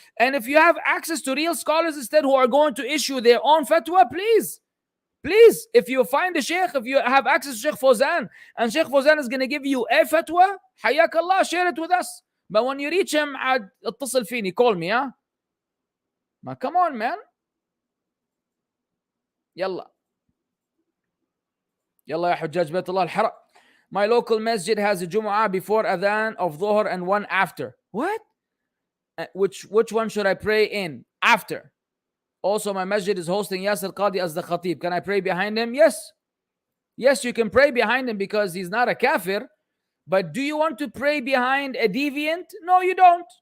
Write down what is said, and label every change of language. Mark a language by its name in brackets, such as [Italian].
[English] And if you have access to real scholars instead who are going to issue their own fatwa, please, if you find a Shaykh, if you have access to Shaykh Fawzan, and Shaykh Fawzan is going to give you a fatwa, حياك Allah, share it with us. But when you reach him, [Arabic] اتصل فيني, [English] call me, huh? Come on, man. [Arabic] يلا يا حجاج بيت الله الحرام. [English] My local masjid has a Jumu'ah before Adhan of Dhuhr and one after. What? Which one should I pray in? After. Also, my masjid is hosting Yasir Qadi as the Khatib. Can I pray behind him? Yes. Yes, you can pray behind him because he's not a kafir. But do you want to pray behind a deviant? No, you don't.